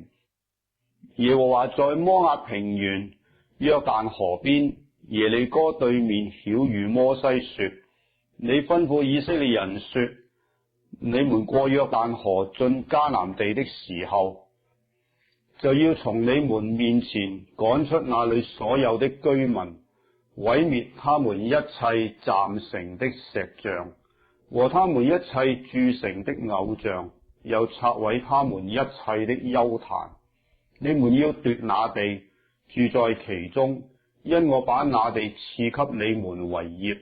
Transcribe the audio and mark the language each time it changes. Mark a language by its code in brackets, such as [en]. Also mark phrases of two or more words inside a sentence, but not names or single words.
[zh] 耶和華在摩押平原約旦河邊耶利哥對面曉諭摩西說：你吩咐以色列人說，你們過約旦河進迦南地的時候，就要從你們面前趕出那裏所有的居民毀滅他們一切站成的石像和他們一切鑄成的偶像，又拆毀他們一切的邱壇。你們要奪那地，住在其中，因我把那地賜給你們為業。